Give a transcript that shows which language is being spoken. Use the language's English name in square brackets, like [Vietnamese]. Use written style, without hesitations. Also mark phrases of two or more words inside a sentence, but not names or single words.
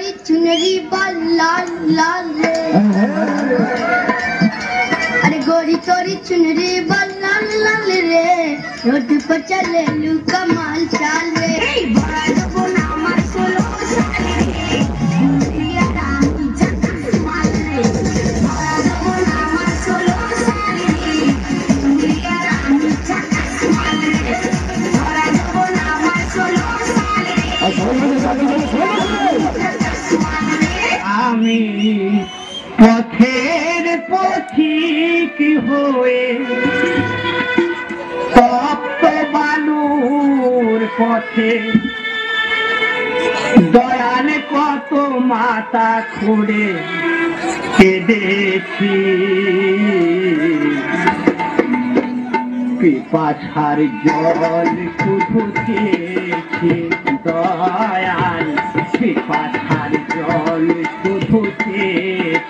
[Bhojpuri] चुनरी बाल लाल लाल रे अरे गोरी तोरी चुनरी बाल लाल लाल रे रोड पर चले लू कमाल चाल रे बड़ा लोगों ना मार सोलो साले दुनिया रानी झकास माल रे बड़ा लोगों ना मार सोलो साले दुनिया रानी झकास माल रे बड़ा लोगों ना मार सोलो साले [Bangla] আমি পথের পথিক হয়ে তপ্ত বালুর পথে দয়াল কত মাথা খুঁড়ে কেঁদেছি পিপাসার জল শুধু চেয়েছি দয়াল পিপাসার জল শুধু চেয়েছি।